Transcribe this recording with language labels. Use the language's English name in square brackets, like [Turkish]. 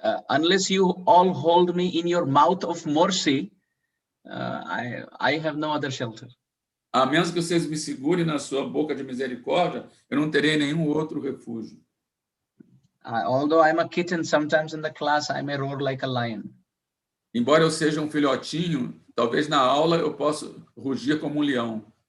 [English] Unless you all hold me in your mouth of mercy, I have no other shelter. [Portuguese] A menos que vocês me segurem na sua boca de misericórdia, eu não terei nenhum outro refúgio. [English] Although I'm a kitten, sometimes in the class I may roar like a lion. [Portuguese] Embora eu seja filhotinho, talvez na aula eu possa rugir como leão.